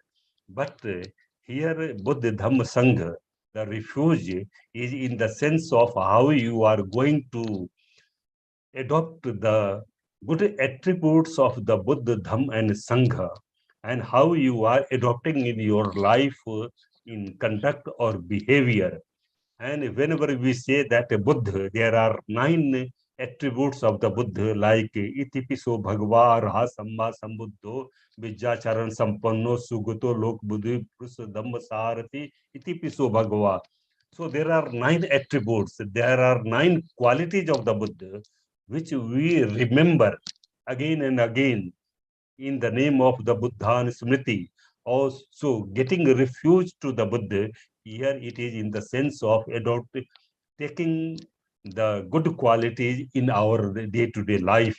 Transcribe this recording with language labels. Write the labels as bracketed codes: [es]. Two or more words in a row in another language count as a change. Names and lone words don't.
[en] But here, Buddha, Dhamma, Sangha, the refuge is in the sense of how you are going to adopt the good attributes of the Buddha, Dhamma, and Sangha, and how you are adopting in your life in conduct or behavior. And whenever we say that a Buddha, there are 9 attributes of the Buddha, like [pi] Itipiso Bhagava Raha Samma Sambuddho Vijjacharan Sampanno Sugato Lok Buddhi Prusa Dhamma Sarati Itipiso Bhagava. [en] So there are 9 attributes, there are 9 qualities of the Buddha, which we remember again and again in the name of the Buddha and Smriti. Also, getting refuge to the Buddha, here it is in the sense of adopting, taking the good qualities in our day-to-day life.